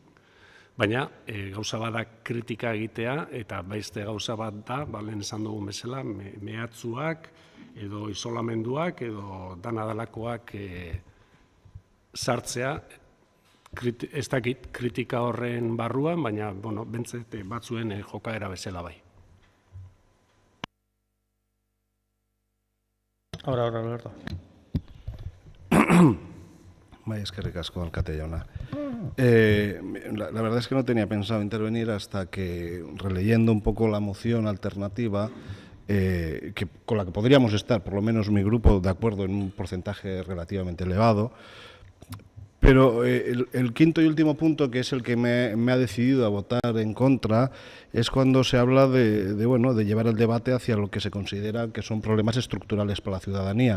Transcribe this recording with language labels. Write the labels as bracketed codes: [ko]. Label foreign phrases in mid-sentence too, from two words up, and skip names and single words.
[eu] Baina gauza bat da kritika egitea eta beste gauza bat da, lehen esan dugun bezala, mehatzuak edo isolamenduak edo danadalakoak sartzea, ez dakit kritika horren barruan, baina bentzet batzuen jokaera bezala bai. [es] Ahora, Alberto. [eu] Bai, eskerrik asko, alkate jauna. [es] La verdad es que no tenía pensado intervenir hasta que, releyendo un poco la moción alternativa, con la que podríamos estar, por lo menos mi grupo, de acuerdo en un porcentaje relativamente elevado, pero el quinto y último punto, que es el que me ha decidido a votar en contra, es cuando se habla de llevar el debate hacia lo que se considera que son problemas estructurales para la ciudadanía.